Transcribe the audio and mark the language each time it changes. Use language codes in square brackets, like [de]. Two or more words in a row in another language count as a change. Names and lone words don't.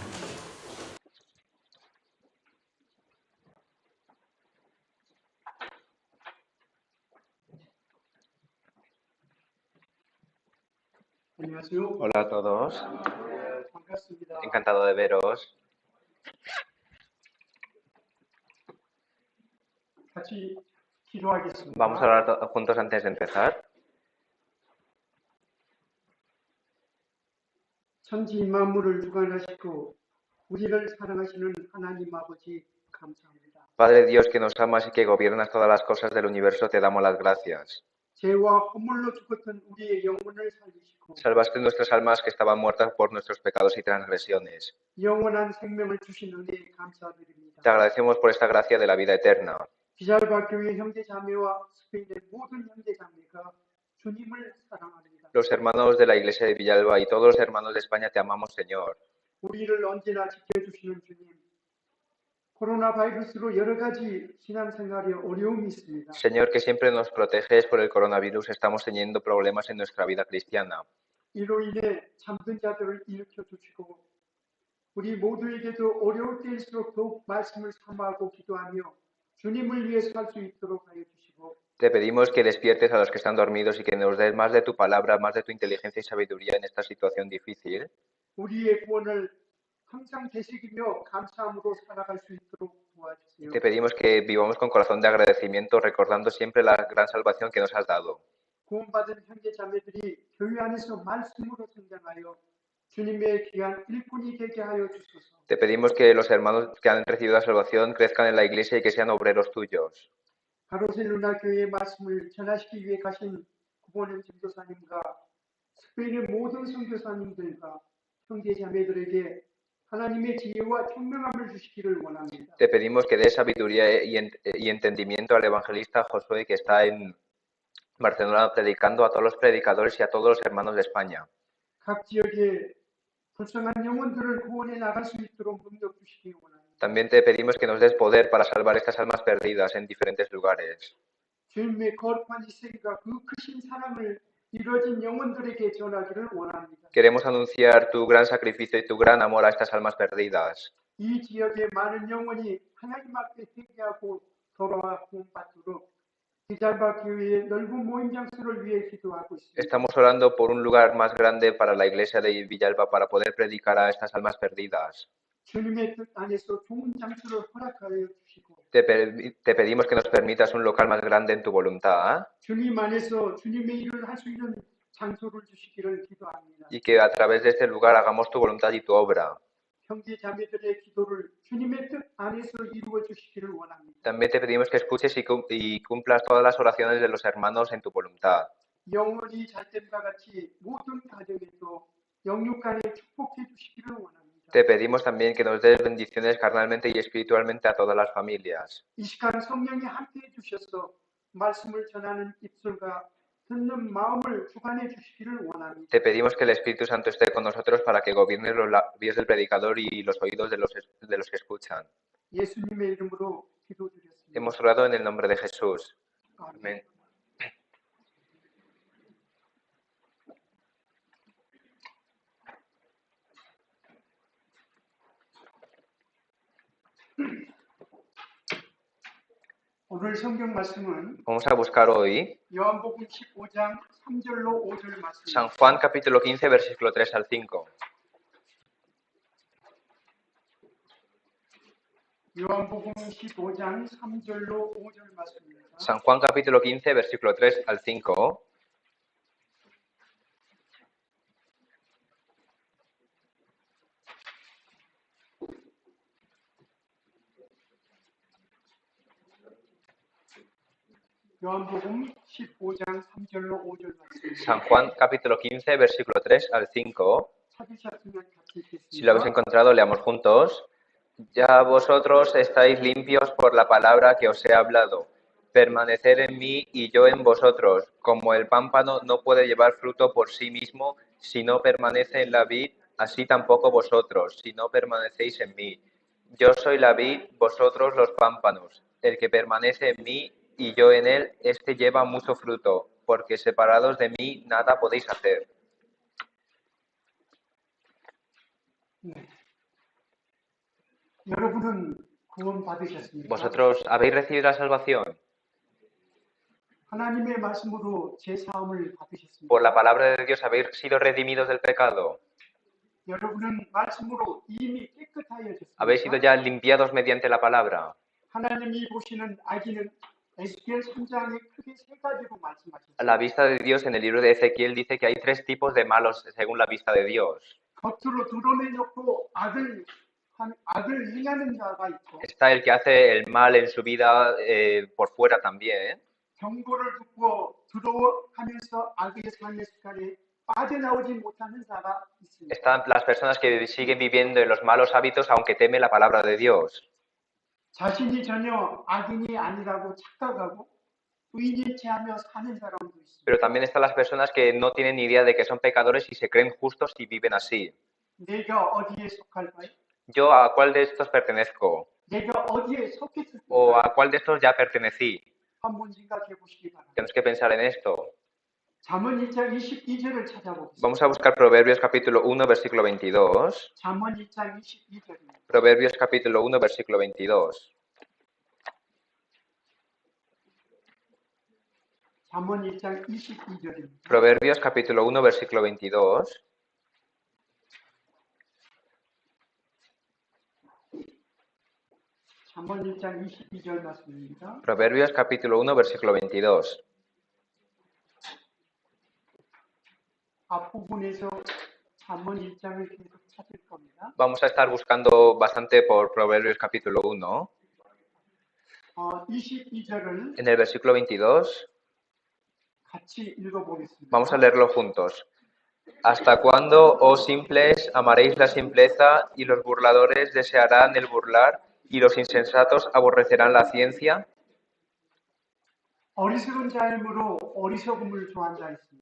[es] Hola a todos, encantado de veros. Vamos a orar juntos antes de empezar. [ko] 천지 만물을 주관하시고 우리를 사랑하시는 하나님 아버지 감사합니다. [es] Padre Dios que nos amas y que gobiernas todas las cosas del universo, te damos las gracias. [ko] 죄와 허물로 죽었던 우리의 영혼을 살리시고 [es] Salvaste nuestras almas que estaban muertas por nuestros pecados y transgresiones. [ko] 영원한 생명을 주신 은혜에 감사드립니다. [es] Te agradecemos por esta gracia de la vida eterna. [ko] 비잘바 교회 형제 자매와 스페인의 모든 형제 자매가 주님을 사랑합니다. [es] Los hermanos de la iglesia de Villalba y todos los hermanos de España te amamos, Señor. [ko] 우리를 언제나 지켜주시는 주님. 코로나 바이러스로 여러 가지 신앙생활에 어려움이 있습니다. [es] Señor, que siempre nos proteges por el coronavirus, estamos teniendo problemas en nuestra vida cristiana. [ko] 이로 인해 잠든 자들을 일으켜 주시고 우리 모두에게도 어려울 때일수록 더욱 말씀을 사모하고 기도하며 주님을 위해 살 수 있도록 하여 주시고 [es] Te pedimos que despiertes a los que están dormidos y que nos des más de tu palabra, más de tu inteligencia y sabiduría en esta situación difícil. [ko] 우리의 구원을 항상 되새기며 감사함으로 살아갈 수 있도록 도와주세요. [es] Te pedimos que vivamos con corazón de agradecimiento, recordando siempre la gran salvación que nos has dado. [ko] 구원받은 형제 자매들이 교회 안에서 말씀으로 성장하여 주님의 귀한 일꾼이 되게 하여 주소서. [es] Te pedimos que los hermanos que han recibido la salvación crezcan en la iglesia y que sean obreros tuyos. [ko] 바르셀로나 교회의 말씀을 전하시기 위해 가신 구본현 전도사님과 스페인의 모든 선교사님들과 형제 자매들에게 하나님의 지혜와 총명함을 주시기를 원합니다. [es] Te pedimos que des sabiduría y entendimiento al evangelista Josué que está en Barcelona predicando, a todos los predicadores y a todos los hermanos de España. [ko] 각 지역에 불쌍한 영혼들을 구원해 나갈 수 있도록 능력 주시기 원합니다. [es] También te pedimos que nos des poder para salvar estas almas perdidas en diferentes lugares. [ko] 주님의 거룩한 희생과 그 크신 사랑을 이루어진 영혼들에게 전하기를 원합니다. [es] Queremos anunciar tu gran sacrificio y tu gran amor a estas almas perdidas. [ko] 이 지역의 많은 영혼이 하나님 앞에 회개하고 돌아와 구원받도록 비잘바 교회의 넓은 모임 장소를 위해 기도하고 있습니다. [es] Estamos orando por un lugar más grande para la iglesia de Villalba para poder predicar a estas almas perdidas. [ko] 주님의 뜻 안에서 좋은 장소를 허락하여 주시고 [es] Te pedimos que nos permitas un local más grande en tu voluntad [ko] 주님 안에서 주님의 일을 할 수 있는 장소를 주시기를 기도합니다. [es] y que a través de este lugar hagamos tu voluntad y tu obra. [ko] 형제 자매들의 기도를 주님의 뜻 안에서 이루어 주시기를 원합니다. [es] También te pedimos que escuches y cumplas todas las oraciones de los hermanos en tu voluntad. [ko] 영원히 잘됨과 같이 모든 가정에도 영육 간에 축복해 주시기를 원합니다. [es] Te pedimos también que nos des bendiciones carnalmente y espiritualmente a todas las familias. [ko] 이 시간 성령이 함께해 주셔서 말씀을 전하는 입술과 듣는 마음을 주관해 주시기를 원합니다. [es] Te pedimos que el Espíritu Santo esté con nosotros para que gobierne los labios del predicador y los oídos de los que escuchan. [ko] 예수님의 이름으로 기도드렸습니다. [es] Hemos orado en el nombre de Jesús. Amén. [ko] 오늘 성경 말씀은 [es] Vamos a buscar hoy [ko] 요한복음 15장 3절로 5절 말씀. [es] San Juan capítulo 15 versículo 3 al 5. [ko] 요한복음 15장 3절로 5절 말씀입니다. [es] San Juan capítulo 15 versículo 3 al 5. [ko] 요한복음 15장 3절로 5절 말씀. [es] San Juan capítulo 15 versículo 3 al 5. [ko] 찾으셨으면 같이 [es] Si lo habéis [ko] 읽겠습니다. [es] encontrado, leamos juntos. Ya vosotros estáis limpios por la palabra que os he hablado. Permaneced en mí y yo en vosotros. Como el pámpano no puede llevar fruto por sí mismo si no permanece en la vid, así tampoco vosotros, si no permanecéis en mí. Yo soy la vid, vosotros los pámpanos. El que permanece en mí y yo en él, este lleva mucho fruto, porque separados de mí nada podéis hacer. [ko] 여러분은 구원 받으셨습니까? [es] ¿Vosotros habéis recibido la salvación? [ko] 하나님의 말씀으로 제 사함을 받으셨습니까? [es] Por la palabra de Dios habéis sido redimidos del pecado. [ko] 여러분은 말씀으로 이미 깨끗하여졌습니까? [es] Habéis sido ya limpiados mediante la palabra. [ko] 하나님이 보시는 아기는 에스겔 3장에 크게 세 가지로 [es] A [ko] 말씀하셨습니다. [es] la vista de Dios en el libro de Ezequiel dice que hay tres tipos de malos según la vista de Dios. [ko] 겉으로 드러내놓고 악을 행하는 자가 있고 [es] Está el que hace el mal en su vida por fuera también. [ko] 경고를 듣고 들어가면서 악의 상의 습관에 빠져나오지 못하는 자가 있습니다. [es] Están las personas que siguen viviendo en los malos hábitos aunque temen la palabra de Dios. [ko] 자신이 전혀 악인이 아니라고 착각하고 의인인 체하며 사는 사람도 있습니다. [es] Pero también están las personas que no tienen ni idea de que son pecadores y se creen justos y viven así. [ko] 내가 어디에 속할까요? [es] ¿Yo a cuál de estos pertenezco? [ko] 내가 어디에 속했을까요? [es] ¿O a cuál de estos ya pertenecí? [ko] 한번 생각해 보시기 바랍니다. [es] Tenemos que pensar en esto. [ko] 잠언 1장 22절을 찾아보겠습니다. [es] Vamos a buscar Proverbios capítulo 1, versículo 22. [ko] 잠언 1장 22절입니다. [es] Proverbios capítulo 1, versículo 22. [ko] 잠언 1장 22절입니다. [es] Proverbios capítulo 1, versículo 22. [ko] 잠언 1장 22절 말씀입니다. [es] Proverbios capítulo 1, versículo 22. [ko] 앞부분에서 잠언 1장을 계속 찾을 겁니다. [es] Vamos a estar buscando bastante por Proverbios capítulo 1. [ko] 22절을 [es] En el versículo 22 [ko] 같이 읽어보겠습니다. [es] vamos a leerlo juntos. ¿Hasta cuándo, oh simples, amaréis la simpleza y los burladores desearán el burlar y los insensatos aborrecerán la ciencia? [ko] 어리석은 자임으로 어리석음을 좋아한 자 있습니다.